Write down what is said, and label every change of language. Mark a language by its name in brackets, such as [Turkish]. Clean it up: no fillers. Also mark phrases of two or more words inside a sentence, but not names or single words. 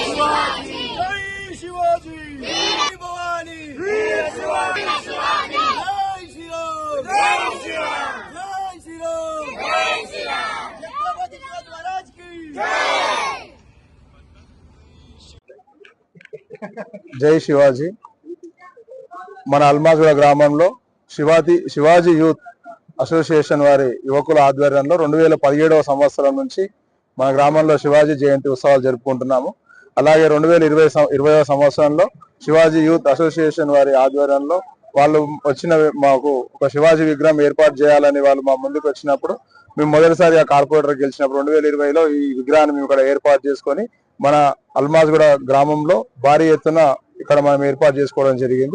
[Marathi] शिवाजी, जय शिवाजी, जय भवानी, जय शिवाजी, जय श्रीराम, [Hindi] जय श्रीराम, जय श्रीराम, जय श्रीराम, छत्रपति शिवाजी महाराज की जय। [Marathi] जय शिवाजी। [Telugu] మన అల్మాజ్గూడ గ్రామంలో శివాజీ యూత్ అసోసియేషన్ వారి యువకుల ఆధ్వర్యంలో 2017వ సంవత్సరం నుంచి మన గ్రామంలో శివాజీ జయంతి ఉత్సవాలు జరుపుకుంటున్నాము. అలాగే 2020వ సంవత్సరంలో శివాజీ యూత్ అసోసియేషన్ వారి ఆధ్వర్యంలో వాళ్ళు మాకు ఒక శివాజీ విగ్రహం ఏర్పాటు చేయాలని వాళ్ళు మా ముందుకు వచ్చినప్పుడు మేము మొదటిసారిగా కార్పొరేటర్ గెలిచినప్పుడు 2020లో ఈ విగ్రహాన్ని మేము ఇక్కడ ఏర్పాటు చేసుకొని మన అల్మాజ్గూడ గ్రామంలో భారీ ఎత్తున ఇక్కడ మనం ఏర్పాటు చేసుకోవడం జరిగింది.